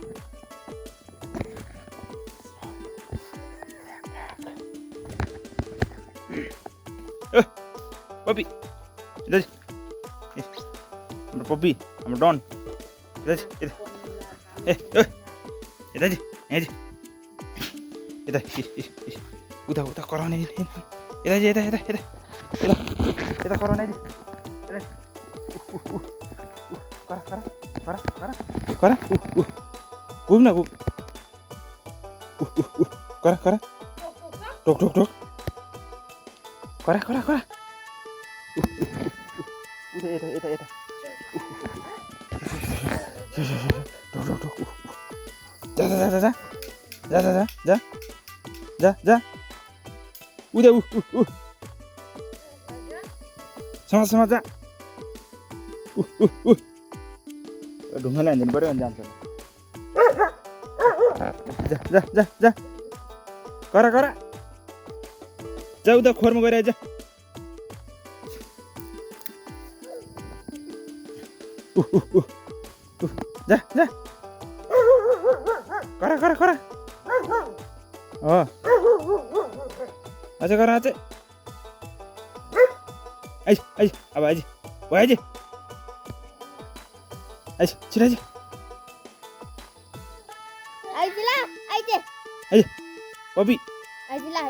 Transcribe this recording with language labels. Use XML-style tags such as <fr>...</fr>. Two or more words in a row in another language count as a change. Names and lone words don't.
<ne>पप्पी हाम्रो पप्पी हाम्रो डन यता उता उता कराउने यता कराउने करा घुम न घुम करा टोक टोक टोक करा यता जा उदे समाज जा ढुङ्गाले हान्दिनु पऱ्यो भने जान्छ जा करा जा उता खोरमा गएर जा जा करा अझै करा अझै आइज अब आइज छिटो आइज पपी आइज</ne>